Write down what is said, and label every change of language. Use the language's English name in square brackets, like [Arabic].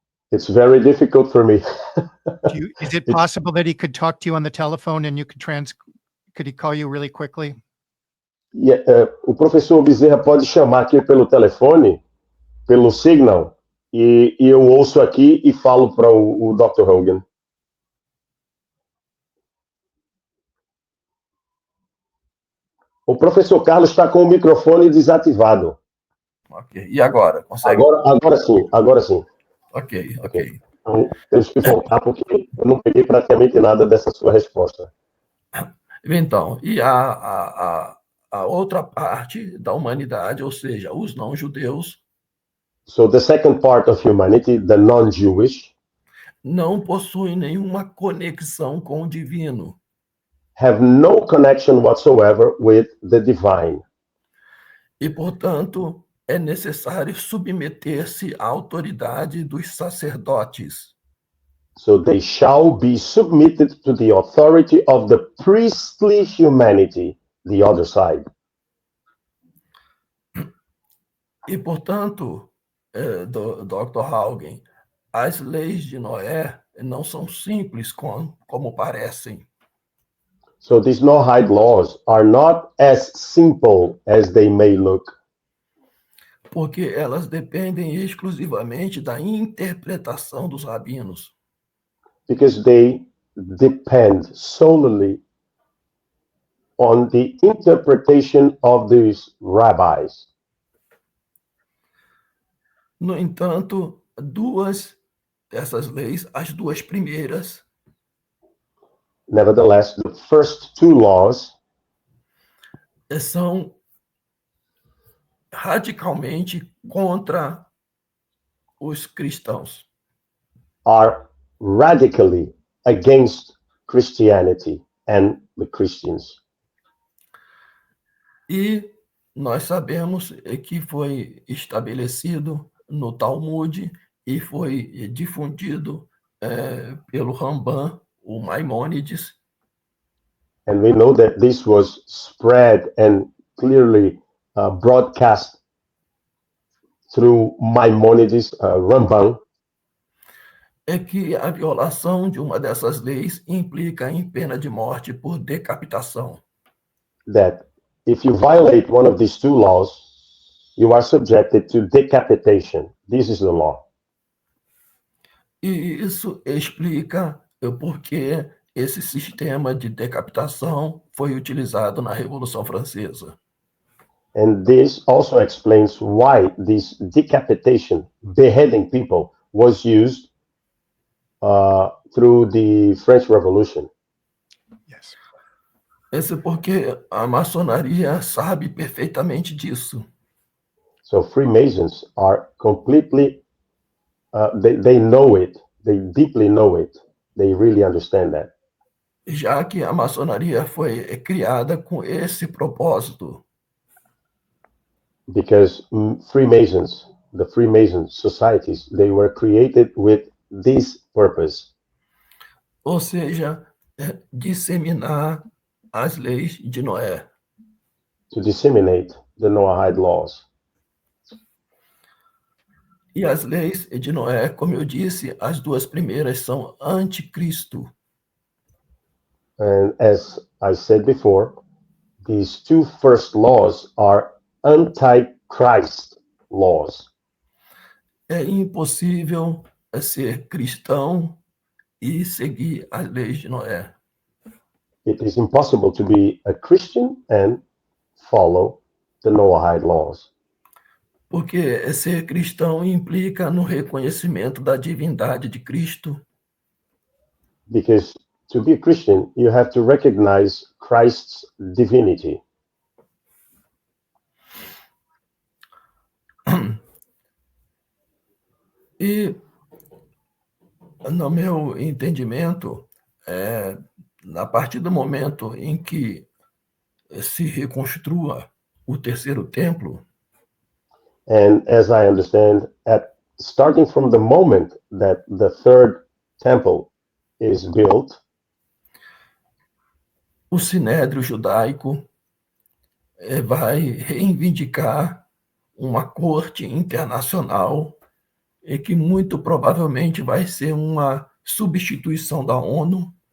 [English] It's very difficult for me. Is it possible that he could talk to you on the telephone and you could he call you really quickly? [Portuguese] O professor Bezerra pode chamar aqui pelo telefone, pelo Signal, e eu ouço aqui e falo para o Dr. Hogan. O professor Carlos está com o microfone desativado. Ok. E agora? Consegue? Agora sim. Ok. Então, temos que voltar porque eu não peguei praticamente nada dessa sua resposta. Então, e a outra parte da humanidade, ou seja, os não-judeus, [English] So the second part of humanity, the non-Jewish, [Portuguese] não possuem nenhuma conexão com o divino. [English] have no connection whatsoever with the divine. [Portuguese] E, portanto, é necessário submeter-se à autoridade dos sacerdotes. [English] So they shall be submitted to the authority of the priestly humanity, the other side. [Portuguese] E, portanto, Dr. Haugen, as leis de Noé não são simples como parecem. [English] So these Noahide laws are not as simple as they may look, [Portuguese] Porque elas dependem exclusivamente da interpretação dos rabinos. [English] because they depend solely on the interpretation of these rabbis. [Portuguese] No entanto, duas dessas leis, as duas primeiras, [English] Nevertheless, the first two laws [Portuguese] são radicalmente contra os cristãos. [English] are radically against Christianity and the Christians. [Portuguese] E Nós sabemos que foi estabelecido no Talmud e foi difundido pelo Ramban, o Maimônides, [English] and we know that this was spread and clearly broadcast through Maimonides, Ramban, [Portuguese] é que a violação de uma dessas leis implica em pena de morte por decapitação. [English] that if you violate one of these two laws, you are subjected to decapitation. This is the law. [Portuguese] E isso explica o porquê esse sistema de decapitação foi utilizado na Revolução Francesa. [English] And this also explains why this decapitation, beheading people, was used through the French Revolution. Yes. [Portuguese] Esse porque a maçonaria sabe perfeitamente disso. [English] So Freemasons are completely, they know it, they deeply know it, they really understand that. [Portuguese] Já que a maçonaria foi criada com esse propósito. [English] Because Freemasons, the Freemason societies, they were created with this purpose. [Portuguese] Ou seja, disseminar as leis de Noé. [English] To disseminate the Noahide laws. [Portuguese] E as leis de Noé, como eu disse, as duas primeiras são anticristo. [English] And as I said before, these two first laws are anti-Christ laws. [Portuguese] É impossível ser cristão e seguir as leis de Noé. [English] It is impossible to be a Christian and follow the Noahide laws. [Portuguese] Porque ser cristão implica no reconhecimento da divindade de Cristo. [English] Because to be a Christian, you have to recognize Christ's divinity. [Portuguese] E, no meu entendimento, a partir do momento em que se reconstrua o terceiro templo, [English] And as I understand, starting from the moment that the third temple is built, [Portuguese] o sinédrio judaico vai reivindicar uma corte internacional e que muito provavelmente vai ser uma substituição da ONU.